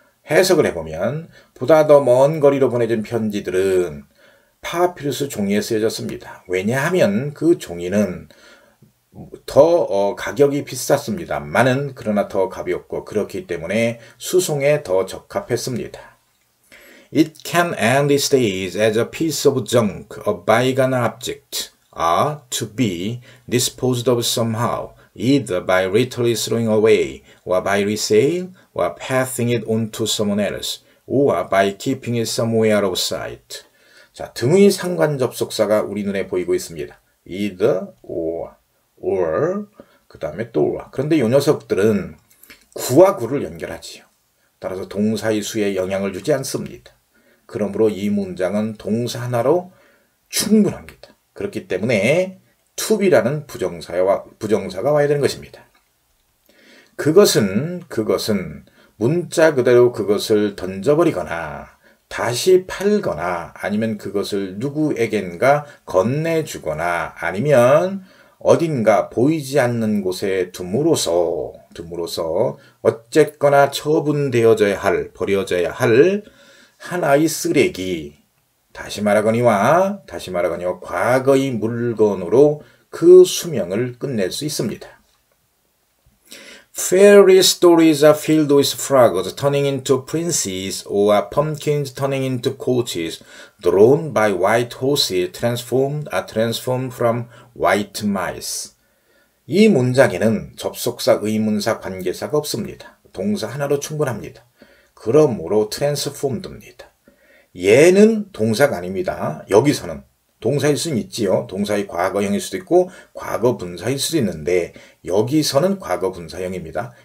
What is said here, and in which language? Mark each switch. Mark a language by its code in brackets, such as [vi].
[ko] 해석을 해보면 보다 더 먼 거리로 보내진 편지들은 파피루스 종이에 쓰여졌습니다. 왜냐하면 그 종이는 더 가격이 비쌌습니다만은 그러나 더 가볍고 그렇기 때문에 수송에 더 적합했습니다. [en] It can only stay as a piece of junk, a bygone object, are to be disposed of somehow, either by literally throwing away, or by resale, or passing it on to someone else, or by keeping it somewhere out of sight. [ko] 자, 등의 상관 접속사가 우리 눈에 보이고 있습니다. either, or, 그 다음에 또와. 그런데 이 녀석들은 구와 구를 연결하지요. 따라서 동사의 수에 영향을 주지 않습니다. 그러므로 이 문장은 동사 하나로 충분합니다. 그렇기 때문에 to be라는 부정사가 와야 되는 것입니다. 그것은 문자 그대로 그것을 던져버리거나 다시 팔거나 아니면 그것을 누구에겐가 건네주거나 아니면 어딘가 보이지 않는 곳에 둠으로써 어쨌거나 처분되어져야 할, 버려져야 할 하나의 쓰레기, 다시 말하거니와 과거의 물건으로 그 수명을 끝낼 수 있습니다. [en] Fairy stories are filled with frogs turning into princes or pumpkins turning into coaches drawn by white horses transformed from white mice. [ko] 이 문장에는 접속사, 의문사, 관계사가 없습니다. 동사 하나로 충분합니다. 그러므로 transformed입니다. 얘는 동사가 아닙니다. 여기서는 동사일 수는 있지요. 동사의 과거형일 수도 있고 과거 분사일 수도 있는데 여기서는 과거 분사형입니다.